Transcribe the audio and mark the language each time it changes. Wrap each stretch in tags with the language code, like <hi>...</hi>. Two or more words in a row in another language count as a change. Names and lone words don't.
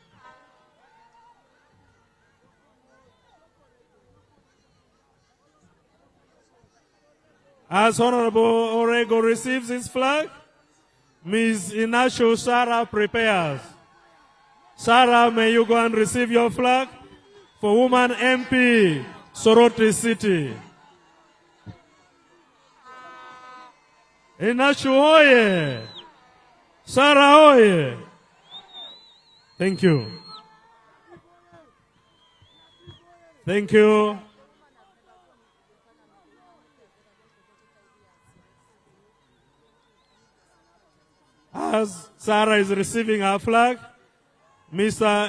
<en>As Honorable Orego receives his flag, Ms. Inasho Sarah prepares. Sarah, may you go and receive your flag for Woman MP, Soroti City. Inasho oye! Sarah oye! Thank you. Thank you. As Sarah is receiving her flag, Mr.</en>